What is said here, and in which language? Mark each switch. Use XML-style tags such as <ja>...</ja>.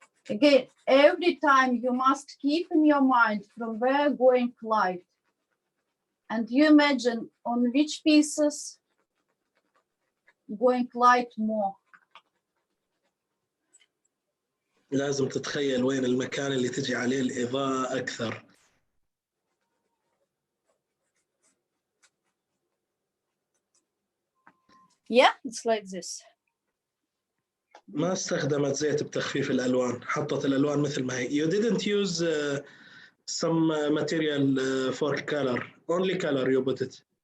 <en>Again, every time you must keep in your mind from where going light. And you imagine on which pieces going light more.</en> <ar>لازم تتخيل وين المكان اللي تجي عليه الإضاءة أكثر.</ar> <en>Yeah, it's like this.</en> <ar>ما استخدمت زيت بتخفيف الألوان، حطت الألوان مثل ما هي.</ar> <en>You didn't use some material for color, only color you put it.</en>